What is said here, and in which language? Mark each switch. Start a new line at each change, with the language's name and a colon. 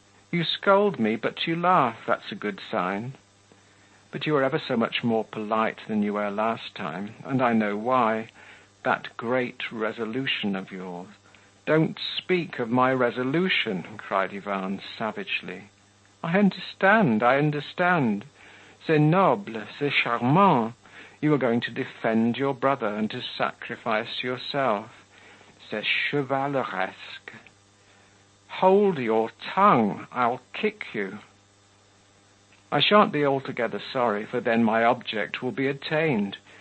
English: You scold me, but you laugh. That's a good sign. But you are ever so much more polite than you were last time, and I know why. That great resolution of yours. Don't speak of my resolution, cried Yvonne savagely. I understand.
French: C'est noble, c'est charmant.
English: You are going to defend your brother and to sacrifice yourself.
French: C'est chevaleresque.
English: Hold your tongue, I'll kick you. I shan't be altogether sorry, for then my object will be attained.